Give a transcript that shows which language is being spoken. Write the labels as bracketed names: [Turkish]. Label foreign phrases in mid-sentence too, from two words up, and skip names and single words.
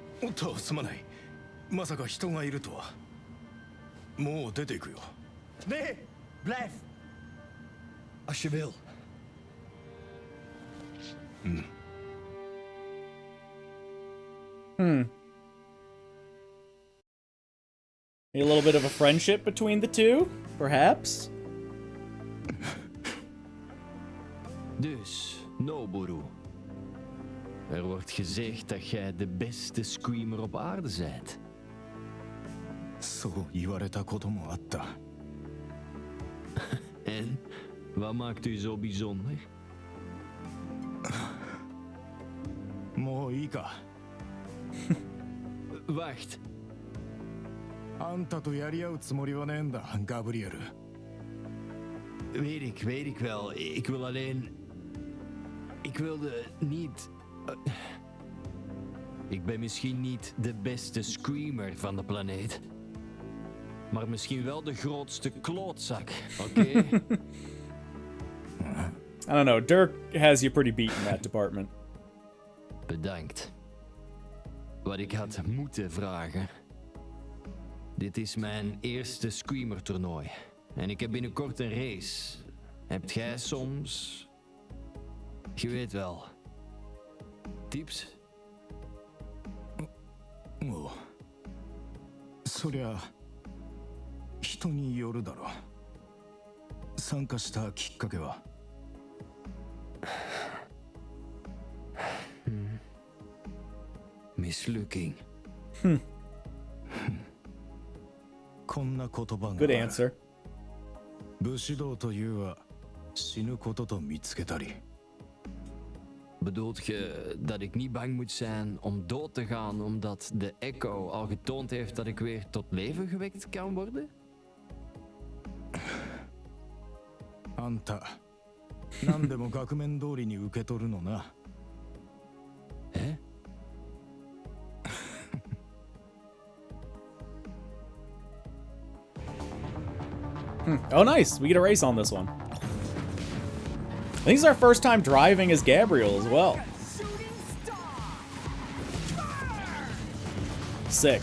[Japanese] っとすまない。まさか人がいるとは。もう出ていくよ。 [Dutch] Nee, blijf. Als je wil. [English] A little bit of a friendship between the two, perhaps? [Dutch] Dus, Noboru. Er wordt gezegd dat jij de beste screamer op aarde bent. [Japanese] そう言われたこともあった。 [Dutch] En? Wat maakt u zo bijzonder? [Japanese] もういいか。 [Dutch] Wacht. [Japanese] あんたとやり合うつもりはねえんだ、ガブリエル。 [Dutch] Weet ik wel. Ik wil alleen... Ik wilde niet... Ik ben misschien niet de beste screamer van de planeet. Maar misschien wel de grootste klootzak, oké? [English] I don't know, Dirk has you pretty beat in that department. [Dutch] Bedankt. Wat ik had moeten vragen. Dit is mijn eerste screamer-toernooi. En ik heb binnenkort een race. Hebt jij soms... Je weet wel. Tips? [Japanese] おう。そりゃ人によるだろう。参加したきっかけは。 [Dutch] Mislukking. [Japanese] こんな言葉が。 [English] Good answer. [Japanese] 武士道というは死ぬことと見つけたり。 [Dutch] Bedoelt je dat ik niet bang moet zijn om dood te gaan omdat de Echo al getoond heeft dat ik weer tot leven gewekt kan worden? [Japanese] あんた、何でも額面通りに受け取るのな。え? [English] Oh, nice. We get a race on this one. I think it's our first time driving as Gabriel as well. Sick.